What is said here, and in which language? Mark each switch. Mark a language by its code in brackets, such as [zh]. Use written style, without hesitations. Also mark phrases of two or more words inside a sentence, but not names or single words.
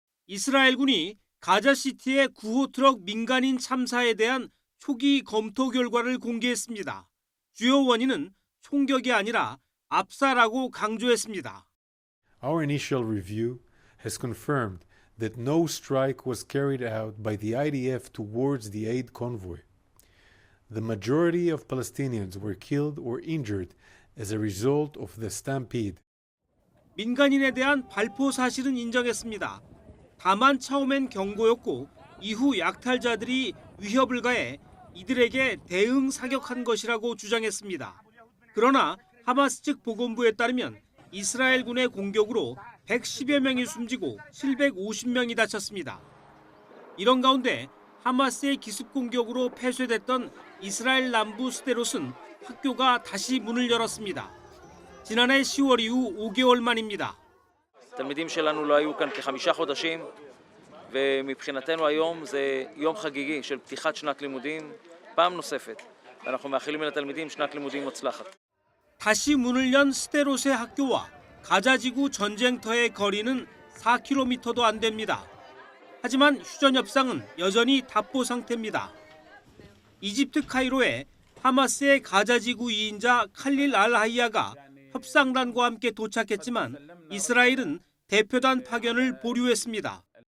[ko] 이스라엘군이 가자시티의 구호 트럭 민간인 참사에 대한 초기 검토 결과를 공개했습니다. 주요 원인은 총격이 아니라 압사라고 강조했습니다. [en] Our initial review has confirmed that no strike was carried out by the IDF towards the aid convoy. The majority of Palestinians were killed or injured as a result of the stampede. [ko] 민간인에 대한 발포 사실은 인정했습니다. 다만 처음엔 경고였고 이후 약탈자들이 위협을 가해 이들에게 대응 사격한 것이라고 주장했습니다. 그러나 하마스 측 보건부에 따르면 이스라엘군의 공격으로 110여 명이 숨지고 750명이 다쳤습니다. 이런 가운데 하마스의 기습 공격으로 폐쇄됐던 이스라엘 남부 스데롯은 학교가 다시 문을 열었습니다. 지난해 10월 이후 5개월 만입니다. [he] התלמידים שלנו לא היו כאן כ5 חודשים ומבחינתנו היום זה יום חגיגי של פתיחת שנת לימודים פעם נוספת. ואנחנו מאחלים לתלמידים שנת לימודים מוצלחת. [ko] 다시 문을 연 스데롯의 학교와 가자지구 전쟁터의 거리는 4km도 안 됩니다. 하지만 휴전 협상은 여전히 답보 상태입니다. 이집트 카이로에 하마스의 가자지구 2인자 칼릴 알-하이야가 협상단과 함께 도착했지만 이스라엘은 대표단 파견을 보류했습니다.